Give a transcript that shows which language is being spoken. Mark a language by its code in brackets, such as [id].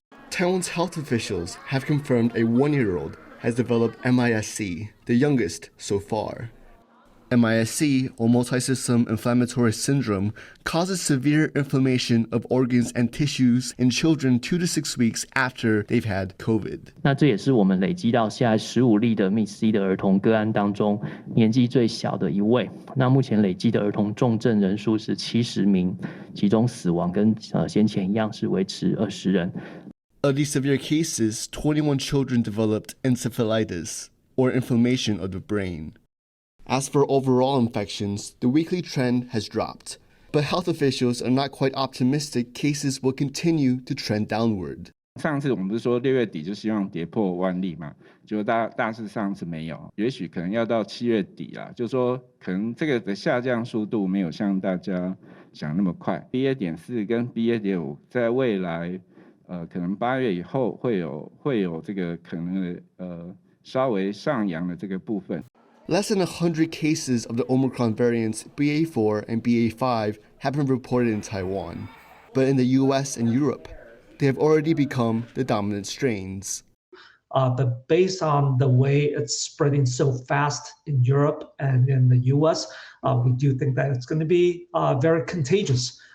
[en] Taiwan's health officials have confirmed a one-year-old has developed MIS-C, the youngest so far. MIS-C, or multi-system inflammatory syndrome, causes severe inflammation of organs and tissues in children 2 to 6 weeks after they've had COVID. [zh] 那这也是我们累积到现在15例的 MIS-C 的儿童个案当中年纪最小的一位。那目前累积的儿童重症人数是70名，其中死亡跟先前一样是维持20人。 [en] Of these severe cases, 21 children developed encephalitis, or inflammation of the brain. As for overall infections, the weekly trend has dropped, but health officials are not quite optimistic cases will continue to trend downward. [zh] 上次我们不是说6月底就希望跌破万例嘛，就大致上是没有，也许可能要到7月底啦，就是说可能这个的下降速度没有像大家想那么快。 BA.4 跟 BA.5 在未来可能8月以后会有这个可能的稍微上扬的这个部分。 [en] Less than 100 cases of the Omicron variants BA4 and BA5 have been reported in Taiwan, but in the US and Europe, they have already become the dominant strains. But based on the way it's spreading so fast in Europe and in the US, we do think that it's going to be very contagious.